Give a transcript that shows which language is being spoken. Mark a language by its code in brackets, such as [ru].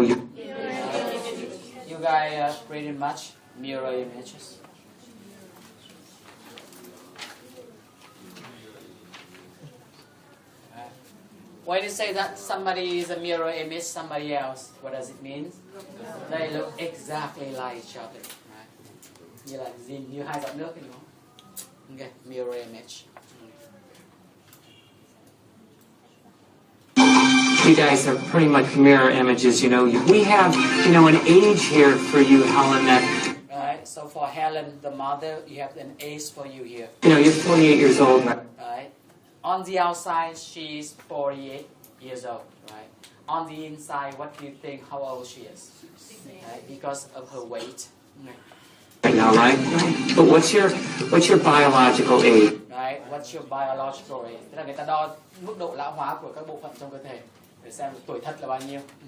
[en] You guys are pretty much mirror images. When you say that somebody is a mirror image somebody else, what does it mean? They look exactly like each other. Right? [vi] Như là như hai giọt nước đúng không? [en] Okay, mirror image. You guys are pretty much mirror images, you know. We have, you know, an age here for you, Helen, that... Right, so for Helen, the mother, you have an age for you here. You know, you're 48 years old. Right. On the outside, she's 48 years old, right? On the inside, what do you think how old she is? Right? Because of her weight. Right now, right? But what's your biological age? Right, what's your biological age? [vi] Tức là người ta đo mức độ lão hóa của các bộ phận trong cơ thể để xem tuổi thật là bao nhiêu.